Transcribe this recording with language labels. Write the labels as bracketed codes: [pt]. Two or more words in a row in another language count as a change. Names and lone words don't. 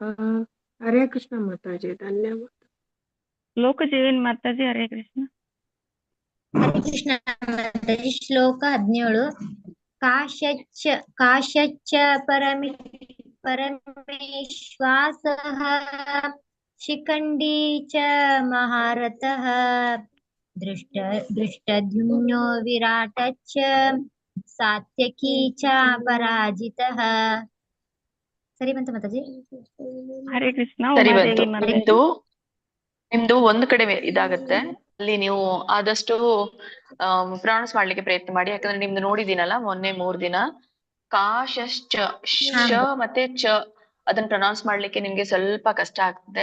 [kn] ಹರೇ ಕೃಷ್ಣ ಮಾತಾಜಿ, ಧನ್ಯವಾದ. ಲೋಕ ಜೀವನ್ ಮಾತಾಜಿ. ಹರೇ ಕೃಷ್ಣ. ಹರೇ ಕೃಷ್ಣ ಮಾತಾಜಿ. ಶ್ಲೋಕ 17. [sa] ಕಾಶ್ಯಚ್ಚ ಪರಮೇಶ್ವಾಸಃ शिखण्डी च महारथः दृष्टद्युम्नो विराटश्च सात्यकी च पराजितः [kn] ಸರಿ ಬಂತು ಮಾತಾಜಿ. ಹರೇ ಕೃಷ್ಣ. ಸರಿ ಬಂತು. ಉಮಾದೇವಿ ಮಾತಾಜಿ. ನಿಮ್ದು ಒಂದು ಕಡೆ ಇದಾಗತ್ತೆ, ಅಲ್ಲಿ ನೀವು ಆದಷ್ಟು ಪ್ರೊನೌನ್ಸ್ ಮಾಡ್ಲಿಕ್ಕೆ ಪ್ರಯತ್ನ ಮಾಡಿ. ಯಾಕಂದ್ರೆ ನಿಮ್ದು ನೋಡಿದೀನಲ್ಲ ಮೊನ್ನೆ 3 ದಿನ ಕಾಶಶ್ಚ ಶ ಮತ್ತೆ ಚ ಅದನ್ನ ಪ್ರೊನೌನ್ಸ್ ಮಾಡ್ಲಿಕ್ಕೆ ನಿಮ್ಗೆ ಸ್ವಲ್ಪ ಕಷ್ಟ ಆಗ್ತದೆ.